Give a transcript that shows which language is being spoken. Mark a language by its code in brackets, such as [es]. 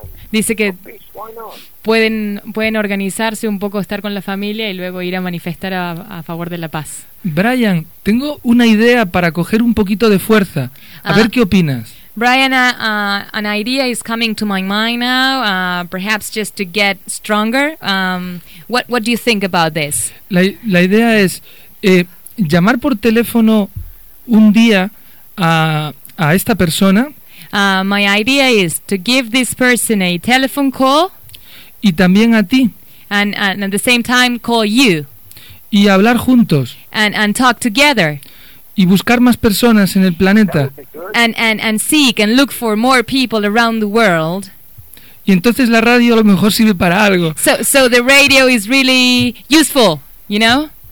[es] Dice que pueden organizarse un poco, estar con la familia y luego ir a manifestar a favor de la paz. Brian, tengo una idea para coger un poquito de fuerza. A ver qué opinas. [en] Brian, an idea is coming to my mind now, perhaps just to get stronger. What do you think about this? [es] La idea es llamar por teléfono un día a esta persona. [en] My idea is to give this person a telephone call. [es] Y también a ti. [en] And at the same time call you. [es] Y hablar juntos. [en] And talk together. [es] Y buscar más personas en el planeta. [en] And seek and look for more people around the world. [es] Y entonces la radio a lo mejor sirve para algo. [en] So the radio is really useful, you know?